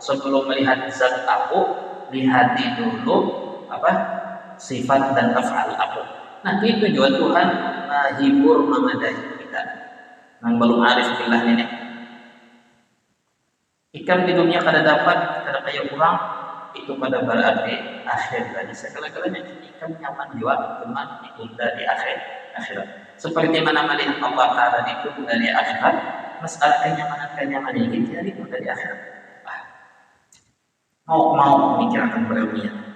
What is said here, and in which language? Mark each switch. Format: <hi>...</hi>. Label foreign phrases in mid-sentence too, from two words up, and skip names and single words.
<bjn>Sebelum melihat zat aku, lihati dulu sifat dan af'al aku. Nah itu tujuan Tuhan menghibur, memadahi kita yang belum</bjn> <ar>عارف بالله</ar> <bjn>ini. Ikam di dunia kada dapat, kada kayak orang, itu pada berarti akhir dari segala-galanya. Ikam nyaman juga, teman ditunda di akhirat.</bjn> <id>Seperti mana melihat Allah Ta'ala ditunda di akhirat, masalah kenyamanan ini jadi ditunda di akhirat. Mau memikirkan berdunia.</id>